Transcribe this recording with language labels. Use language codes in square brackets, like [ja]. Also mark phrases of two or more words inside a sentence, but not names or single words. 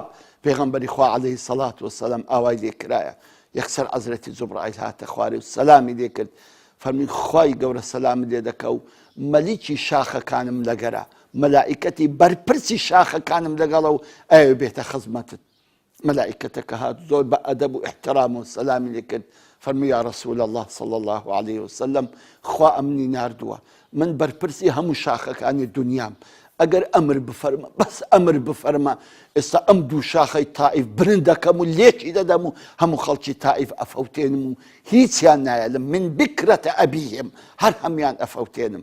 [ckb] پێغەمبەری خوا [ar] عەلەیهی سەڵات وەسەلام [ckb] ئاوای لێ کرایە، یەکسەر حەزرەتی جوبرائیل هاتە خوارێ و سەلامی لێ کرد، فەرمی خوای گەورە سەلام لێ دەکە و مەلیکی شاخەکانم لەگەرە، مەلائیکەتی بەرپرسی شاخەکانم لەگەڵە و ئەوێ بێتە خزمەتت. مەلائیکەتەکە هات زۆر بە ئەدەب و احترام و سەلامی لێ کرد، فەرمی [ar] یا رەسوول الله صلی الله عليه وسلم [ckb] خوا ئەمنی ناردووە، من بەرپرسی هەموو شاخەکانی دونیام، ئەگەر ئەمر بفەرمە بەس ئەمر بفەرمە ئێستا ئەم دوو شاخەی تائیف برن دەکەم و لێکی دەدەم و هەموو خەڵکی تائیف ئەفەوتێنم و هیچیان نایەلم، [ar] من بکرەتە ئەبیهم، [ckb] هەر هەمیان ئەفەوتێنم.